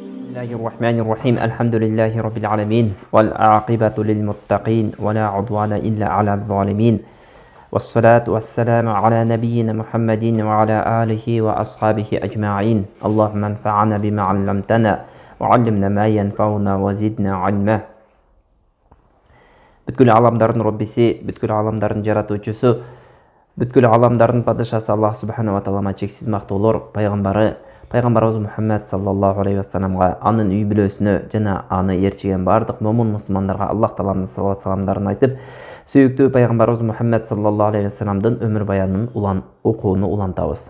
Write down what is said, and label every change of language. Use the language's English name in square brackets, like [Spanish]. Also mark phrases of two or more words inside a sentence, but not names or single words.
[Arabic] الله الرحمن الرحيم الحمد لله رب العالمين والعاقبة للمتقين ولا عدوان إلا على الظالمين والصلاة والسلام على نبينا محمد وعلى آله وأصحابه أجمعين اللهم انفعنا بما علمتنا وعلمنا ما ينفعنا وزدنا علما. [Kyrgyz] Бүткүл аламдардын Роббиси, бүткүл аламдардын жаратуучусу, бүткүл аламдардын падышасы Аллах [Arabic] سبحانه وتعالى [Kyrgyz] чексиз мактоолор пайгамбарыбыз Мухаммад [Arabic] صلى الله عليه وسلم, [Kyrgyz] анын үй бүлөсүнө жана аны ээрчиген бардык момун мусулмандарга Аллах тааланын салават саламдарын айтып, сүйүктүү пайгамбарыбыз Мухаммад [Arabic] صلى الله عليه وسلم [Kyrgyz] өмүр баянын окууну улантабыз.